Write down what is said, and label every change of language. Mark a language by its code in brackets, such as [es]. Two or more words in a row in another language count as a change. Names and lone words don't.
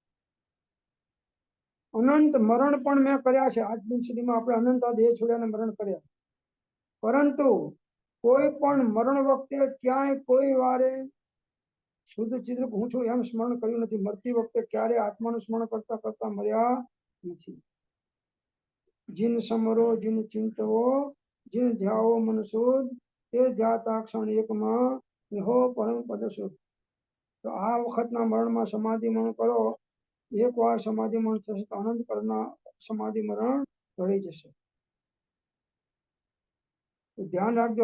[gu] અનંત મરણ પણ મેં કર્યા છે. આજ દિન સુધીમાં આપણે અનંત દેહ છોડ્યા મરણ કર્યા, પરંતુ કોઈ પણ મરણ વખતે ક્યાંય કોઈ વારે શુદ્ધ ચિદ્રૂપ હું છું એમ સ્મરણ કર્યું નથી. મરતી વખતે ક્યારે આત્માનું સ્મરણ કરતા કરતા મર્યા નથી. [hi] जिन समरो जिन चिंतवो जिन ध्यावो मन शुद्ध, [gu] તે ધ્યાતા ક્ષણ એકમાં હો પરમ પદ શુદ્ધ. તો આ વખતના મરણમાં સમાધિ મરણ કરો. એકવાર સમાધિ મરણ થશે તો અનંત કરના સમાધિ મરણ ટળી જશે. તો ધ્યાન રાખજો.